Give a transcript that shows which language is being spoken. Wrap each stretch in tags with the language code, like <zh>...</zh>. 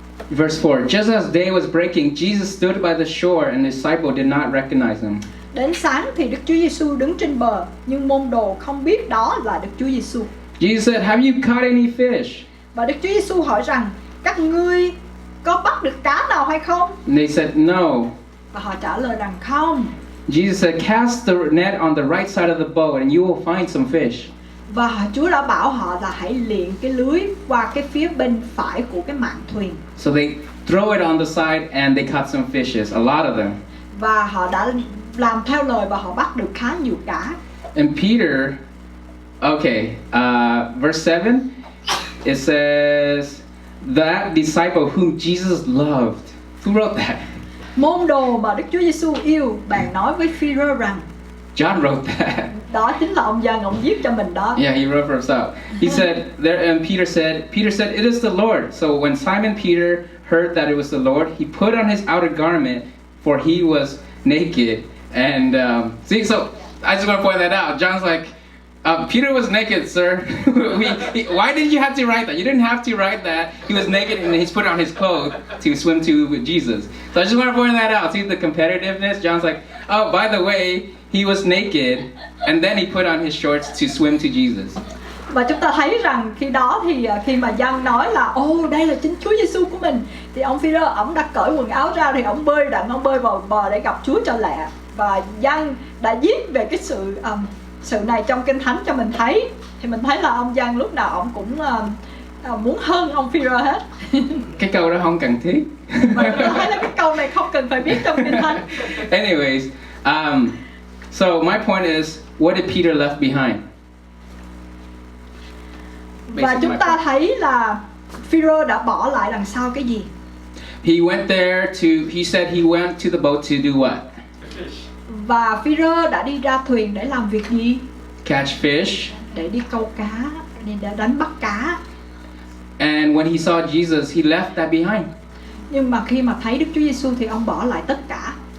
<en>Verse 4, just as day was breaking, Jesus stood by the shore, and his disciple did not recognize him.</en> <vi>Đến sáng thì Đức Chúa Giêsu đứng trên bờ, nhưng môn đồ không biết đó là Đức Chúa Giêsu.</vi> <en>Jesus said, "Have you caught any fish?"</en> <vi>Và Đức Chúa Giêsu hỏi rằng, các ngươi có bắt được cá nào hay không?</vi> <en>And they said, "No."</en> <vi>Và họ trả lời rằng không.</vi> <en>Jesus said, "Cast the net on the right side of the boat, and you will find some fish."</en> <vi>Và Chúa đã bảo họ là hãy liệng cái lưới qua cái phía bên phải của cái mạn thuyền.</vi> <en>So they throw it on the side, and they caught some fishes, a lot of them.</en> <vi>Và họ đã làm theo lời và họ bắt được khá nhiều cá.</vi> <en>And Peter, okay, verse 7, it says, that disciple whom Jesus loved. Who wrote that?</en> <vi>Môn đồ mà Đức Chúa Giêsu yêu, bạn nói với Phi-rơ rằng,</vi> <en>John wrote that.</en> <vi>đó chính là ông Giăng, ông viết cho mình đó.</vi> <en>Yeah, he wrote for himself. He said there, and Peter said, "It is the Lord." So when Simon Peter heard that it was the Lord, he put on his outer garment, for he was naked. And see, so I just want to point that out. John's like, Peter was naked, sir. Why did you have to write that? You didn't have to write that. He was naked and he's put on his clothes to swim to with Jesus. So I just want to point that out. See the competitiveness? John's like, oh, by the way, he was naked and then he put on his shorts to swim to Jesus.</en> <vi>Và chúng ta thấy rằng khi đó thì khi mà Giăng nói là đây là chính Chúa Giêsu của mình, thì ông Phi-rơ ổng đã cởi quần áo ra, thì ổng bơi vào bờ để gặp Chúa cho lẹ. Và Giăng đã viết về cái sự này trong Kinh Thánh cho mình thấy, thì mình thấy là ông Giăng lúc nào ổng cũng muốn hơn ông Phi-rơ hết. Cái câu đó không cần thiết. Và chúng ta thấy là cái câu này không cần phải viết trong Kinh Thánh.</vi> <en>Anyways, so my point is, what did Peter left behind?</en> <vi>Và chúng ta thấy là Phi-rơ đã bỏ lại đằng sau cái gì?</vi> <en>He went there he said he went to the boat to do what?</en> <vi>Và Phi-rơ đã đi ra thuyền để làm việc gì?</vi> <en>Catch fish.</en> <vi>Để đi câu cá, để đánh bắt cá.</vi> <en>And when he saw Jesus, he left that behind.</en> <vi>Nhưng mà khi mà thấy Đức Chúa Giêsu thì ông bỏ lại tất cả.</vi>